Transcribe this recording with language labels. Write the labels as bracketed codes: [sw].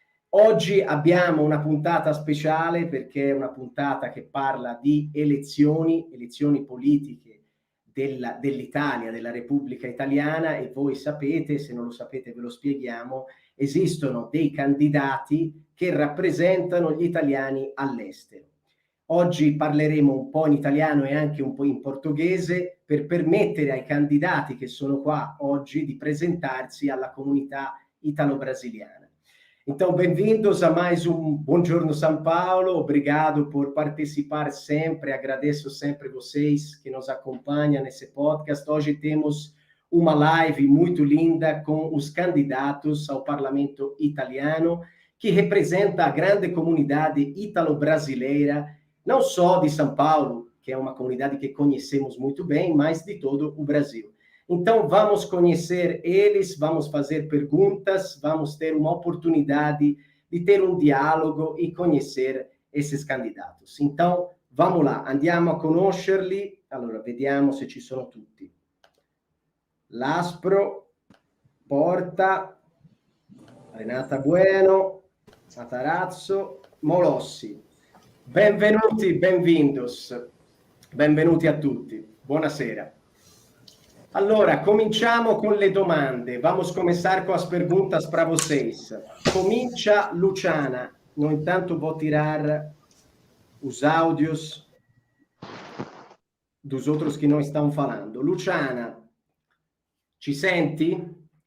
[it] Oggi abbiamo una puntata speciale perché è una puntata che parla di elezioni politiche dell'Italia, della Repubblica Italiana, e voi sapete, se non lo sapete ve lo spieghiamo, esistono dei candidati che rappresentano gli italiani all'estero. Oggi parleremo un po' in italiano e anche un po' in portoghese per permettere ai candidati che sono qua oggi di presentarsi alla comunità italo-brasiliana. [pt] Então, bem-vindos a mais Buongiorno São Paulo. Obrigado por participar sempre. Agradeço sempre vocês que nos acompanham nesse podcast. Hoje temos uma live muito linda com os candidatos ao Parlamento italiano, que representa a grande comunidade italo-brasileira, não só de São Paulo, que é uma comunidade que conhecemos muito bem, mas de todo o Brasil. Então, vamos conhecer eles, vamos fazer perguntas, vamos ter uma oportunidade de ter um diálogo e conhecer esses candidatos. Então, vamos lá, [it] andiamo a conoscerli. Allora, vediamo se ci sono tutti. Laspro, Porta, Renata Bueno, Matarazzo, Molossi. Benvenuti, benvindos. Benvenuti a tutti. Buonasera. Allora, cominciamo con le domande. [pt] Vamos começar com as perguntas para vocês. [it] Comincia Luciana. [pt] No entanto, vou tirar os áudios dos outros que não estão falando. [it] Luciana, ci senti?